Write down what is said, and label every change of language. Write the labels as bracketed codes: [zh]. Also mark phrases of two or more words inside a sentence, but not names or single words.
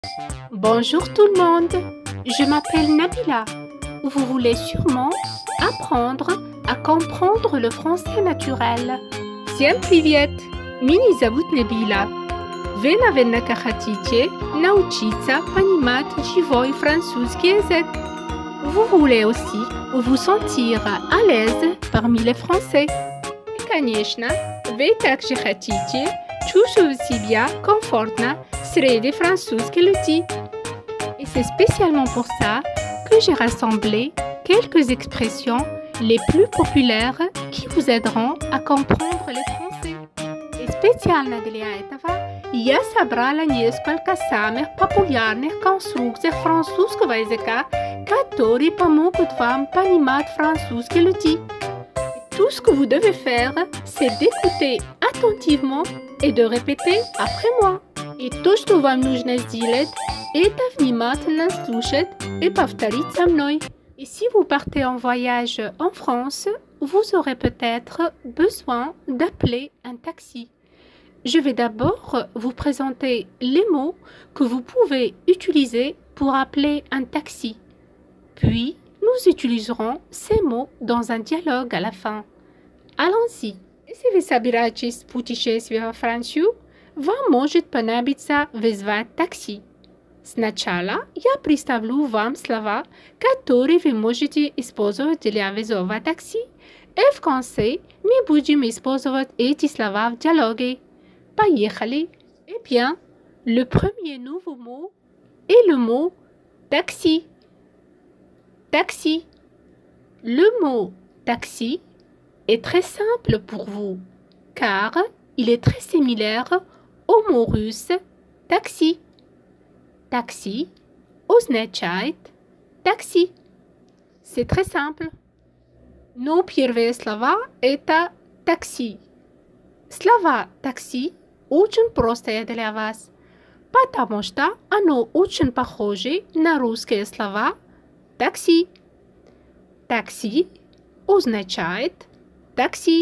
[fr] Bonjour tout le monde, je m'appelle Nabila. Vous voulez sûrement apprendre à comprendre le français naturel. [ru] Всем привет! Меня зовут Набила. Вы, наверняка, хотите научиться понимать живой французский язык. [fr] Vous voulez aussi vous sentir à l'aise parmi les Français. [ru] И, конечно, вы также хотите чувствовать себя комфортно среди французских людей. [fr] Et c'est spécialement pour ça que j'ai rassemblé quelques expressions les plus populaires qui vous aideront à comprendre le français. [ru] И специально для этого я собрала несколько самых популярных конструкций французского языка, которые помогут вам понимать французские люди. [fr] Tout ce que vous devez faire, c'est d'écouter attentivement et de répéter après moi. [ru] И то, что вам нужно сделать, это внимательно слушать и повторить со мной. [fr] Et si vous partez en voyage en France, vous aurez peut-être besoin d'appeler un taxi. Je vais d'abord vous présenter les mots que vous pouvez utiliser pour appeler un taxi. Puis, nous utiliserons ces mots dans un dialogue à la fin. Allons-y. [ru] Если вы собираетесь в путешествие во Францию, вам может понадобиться вызвать такси. Сначала я представлю вам слова, которые вы можете использовать для вызова такси, и в конце мы будем использовать эти слова в диалоге. Поехали! [fr] Eh bien, le premier nouveau mot est le mot taxi. Taxi. Le mot taxi est très simple pour vous, car il est très similaire au mot russe taxi. Taxi означает taxi. C'est très simple. [ru] Но первые слова – это такси. Слова такси очень простые для вас, потому что оно очень похоже на русские слова такси. Такси означает taxi.